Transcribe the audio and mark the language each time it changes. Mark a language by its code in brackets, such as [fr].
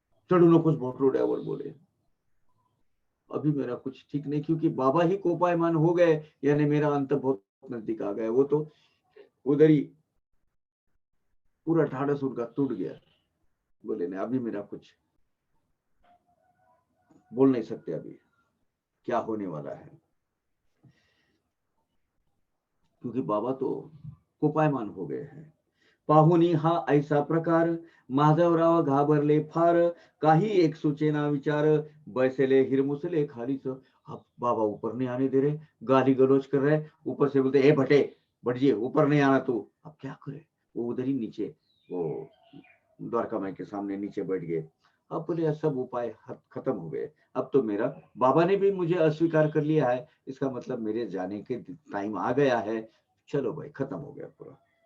[hi] चढ़ू न कुछ भोटरोड्यावर बोले, अभी मेरा कुछ ठीक नहीं, क्योंकि बाबा ही कोपायमान हो गए, यानी मेरा अंत बहुत नजदीक आ गया। वो तो उधर ही पूरा ढाढ़स उनका टूट गया, बोले नहीं अभी मेरा कुछ बोल नहीं सकते, अभी क्या होने वाला है, क्योंकि बाबा तो कोपायमान हो गए हैं। [mr] पाहुनी हा ऐसा प्रकार, माधवराव घाबरले फार, काही एक सुचेना विचार, बैसले हिरमुसले खालीच। [hi] अब बाबा ऊपर नहीं आने दे रहे, गाली गलौज कर रहे, ऊपर से बोलते ए भटे भटजी ऊपर नहीं आना तू। अब क्या करे, वो उधर ही नीचे वो द्वारका माई के सामने नीचे बैठ गए। अब बोले सब उपाय खत्म हो गए, अब तो मेरा बाबा ने भी मुझे अस्वीकार कर लिया है, इसका मतलब मेरे जाने के टाइम आ गया है, चलो भाई खत्म हो गया पूरा।